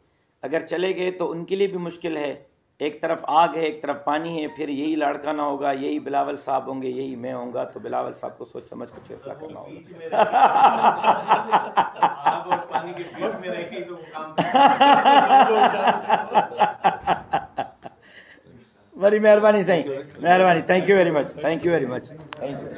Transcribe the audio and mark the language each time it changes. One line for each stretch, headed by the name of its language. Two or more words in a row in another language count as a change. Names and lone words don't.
Urdu: اگر چلے گئے تو ان کے لیے بھی مشکل ہے، ایک طرف آگ ہے ایک طرف پانی ہے، پھر یہی لڑکانا ہوگا، یہی بلاول صاحب ہوں گے، یہی میں ہوں گا، تو بلاول صاحب کو سوچ سمجھ کر فیصلہ کرنا ہوگا۔ काम
Sindhi: वरी महिरबानी साईं, महिरबानी,
English: Thank you very much, thank you very much.